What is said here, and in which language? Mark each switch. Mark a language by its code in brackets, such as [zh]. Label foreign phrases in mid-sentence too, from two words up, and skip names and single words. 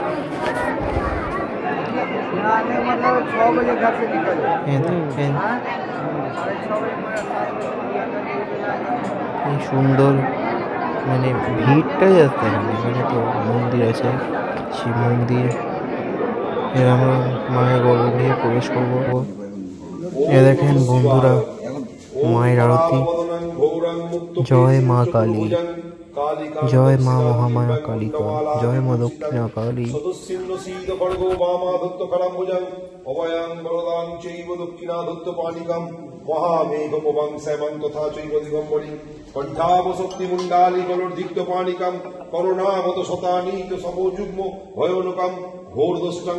[bn] দেখেন এই সুন্দর, মানে ভিড়টাই আছে এখানে তো মন্দির আছে, শিব মন্দির। আমরা মায়ের গর্ভগৃহে প্রবেশ করবো। এ দেখেন বন্ধুরা, মায়ের আরতি। জয় মা কালী, জয় মা মহামায়া কালিকা, জয় মা দক্ষিণা কালী। [sa] মহামেঘপবং শ্যামং তথা চৈব দিগম্বরী কণ্ঠাবশক্তি মুন্ডালি গলর্ধিক্ত পাণিকাম করুণাবত শতানীত সমযুগ্ম ভয়োনুকাম ঘোরদষ্টং